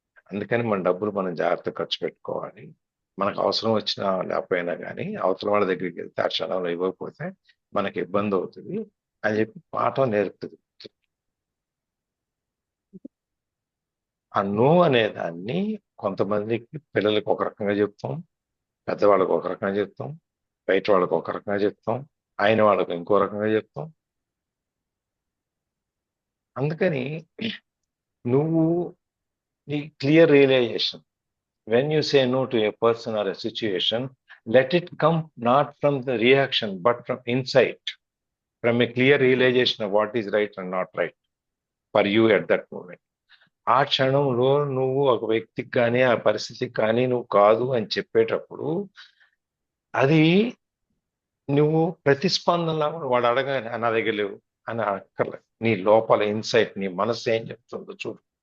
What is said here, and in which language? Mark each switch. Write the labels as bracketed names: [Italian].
[Telugu] అందుకని మన డబ్బులు మనం జాగ్రత్త ఖర్చు పెట్టుకోవాలి, మనకు అవసరం వచ్చినా లేకపోయినా కానీ అవతల వాళ్ళ దగ్గరికి వెళ్తే ఆ క్షణంలో ఇవ్వకపోతే మనకి ఇబ్బంది అవుతుంది అని చెప్పి పాఠం నేర్పుతుంది. ఆ నో అనే దాన్ని కొంతమందికి పిల్లలకి ఒక రకంగా చెప్తాం, పెద్దవాళ్ళకి ఒక రకంగా చెప్తాం, బయట వాళ్ళకి ఒక రకంగా చెప్తాం, ఆయన వాళ్ళకి ఇంకో రకంగా చెప్తాం. అందుకని నువ్వు నీ clear realisation, [English] when you say no to a person or a situation, let it come not from the reaction but from insight, from a clear realization of what is right and not right for you at that moment. [Telugu] ఆ క్షణంలో నువ్వు ఒక వ్యక్తికి కానీ ఆ పరిస్థితికి కానీ నువ్వు కాదు అని చెప్పేటప్పుడు అది నువ్వు ప్రతిస్పందనలా వాడు అడగానే నా దగ్గర లేవు అని అక్కర్లేదు, నీ లోపల ఇన్సైట్, నీ మనసు ఏం చెప్తుందో చూడు.